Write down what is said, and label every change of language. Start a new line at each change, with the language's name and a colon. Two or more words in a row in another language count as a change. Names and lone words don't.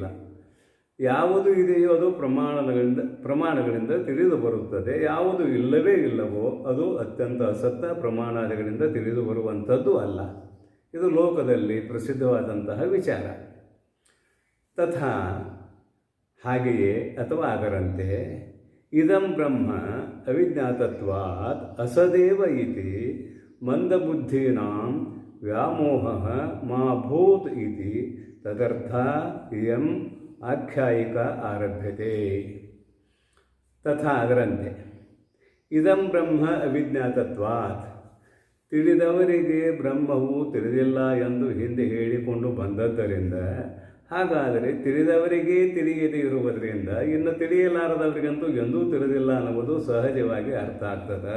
Kannada: ಯಾವುದು ಇದೆಯೋ ಅದು ಪ್ರಮಾಣಗಳಿಂದ ತಿಳಿದು ಬರುತ್ತದೆ. ಯಾವುದು ಇಲ್ಲವೇ ಇಲ್ಲವೋ ಅದು ಅತ್ಯಂತ ಅಸತ್ತ, ಪ್ರಮಾಣಾದಿಗಳಿಂದ ತಿಳಿದು ಬರುವಂಥದ್ದು ಅಲ್ಲ. ಇದು ಲೋಕದಲ್ಲಿ ಪ್ರಸಿದ್ಧವಾದಂತಹ ವಿಚಾರ. ತಥಾ ಹಾಗೆಯೇ ಅಥವಾ ಅದರಂತೆ,
Sanskrit: ಇದಂ ಬ್ರಹ್ಮ ಅವಿಜ್ಞಾತತ್ವಾತ್ ಅಸದೇವ ಇತಿ ಮಂದಬುದ್ಧೀನಾಂ ವ್ಯಾಮೋಹಃ ಮಾ ಭೂತ್ ಇತಿ ತದರ್ಥ ಇಯಂ ಆಖ್ಯಾಯಿಕ ಆರಭ್ಯತೆ.
Kannada: ತಥಾ ಅದರಂತೆ,
Sanskrit: ಇದಂ ಬ್ರಹ್ಮ ಅವಿಜ್ಞಾತತ್ವಾತ್,
Kannada: ತಿಳಿದವರಿಗೆ ಬ್ರಹ್ಮವು ತಿಳಿದಿಲ್ಲ ಎಂದು ಹಿಂದೆ ಹೇಳಿಕೊಂಡು ಬಂದದ್ದರಿಂದ, ಹಾಗಾದರೆ ತಿಳಿದವರಿಗೇ ತಿಳಿಯದೇ ಇರುವುದರಿಂದ ಇನ್ನು ತಿಳಿಯಲಾರದವರಿಗಂತೂ ಎಂದೂ ತಿಳಿದಿಲ್ಲ ಅನ್ನುವುದು ಸಹಜವಾಗಿ ಅರ್ಥ ಆಗ್ತದೆ.